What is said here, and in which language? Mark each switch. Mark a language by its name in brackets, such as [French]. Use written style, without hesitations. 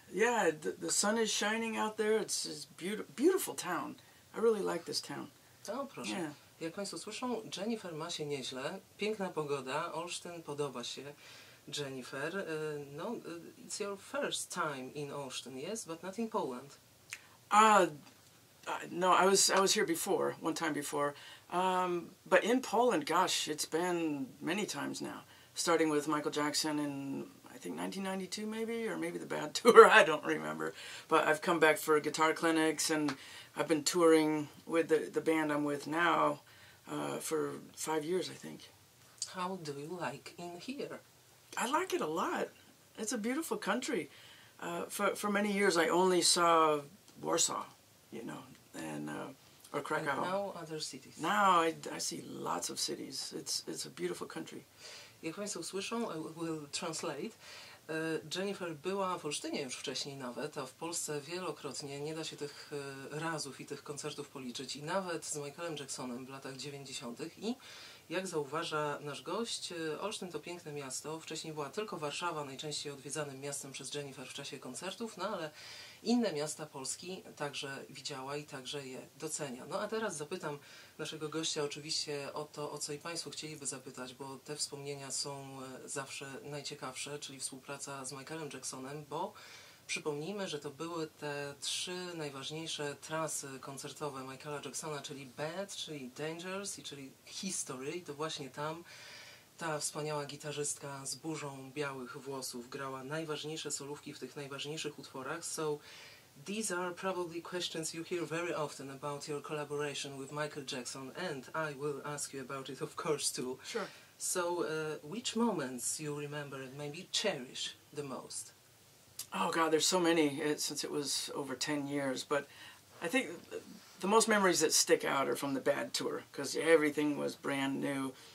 [English] Yeah, the sun is shining out there. It's beautiful town. I really like this town. [Polish] No proszę. [English] Yeah. [Polish] Jak Państwo słyszą, Jennifer ma się nieźle. Piękna pogoda. Olsztyn podoba się Jennifer. [English] No, it's your first time in Olsztyn, yes? But not in Poland. No, I was here before, one time before. But in Poland, gosh, it's been many times now. Starting with Michael Jackson in, I think, 1992 maybe, or maybe the Bad Tour, I don't remember. But I've come back for guitar clinics, and I've been touring with the band I'm with now for 5 years, I think. How do you like in here? I like it a lot. It's a beautiful country. For many years, I only saw Warsaw, you know, and or Krakow. And now other cities. Now I see lots of cities. It's a beautiful country. [Polish] Jak Państwo słyszą, [English] I will translate. [Polish] Jennifer była w Olsztynie już wcześniej nawet, a w Polsce wielokrotnie, nie da się tych razów i tych koncertów policzyć, i nawet z Michaelem Jacksonem w latach 90. I jak zauważa nasz gość, Olsztyn to piękne miasto. Wcześniej była tylko Warszawa, najczęściej odwiedzanym miastem przez Jennifer w czasie koncertów, no ale inne miasta Polski także widziała i także je docenia. No a teraz zapytam naszego gościa oczywiście o to, o co i Państwo chcieliby zapytać, bo te wspomnienia są zawsze najciekawsze, czyli współpraca z Michaelem Jacksonem, bo przypomnijmy, że to były te 3 najważniejsze trasy koncertowe Michaela Jacksona, czyli Bad, czyli Dangerous i czyli History. I to właśnie tam ta wspaniała gitarzystka z burzą białych włosów grała najważniejsze solówki w tych najważniejszych utworach. [English] So these are probably questions you hear very often about your collaboration with Michael Jackson, and I will ask you about it, of course, too. Sure. So which moments you remember and maybe cherish the most? Oh God, there's so many since it was over 10 years. But I think the most memories that stick out are from the Bad Tour, because everything was brand new.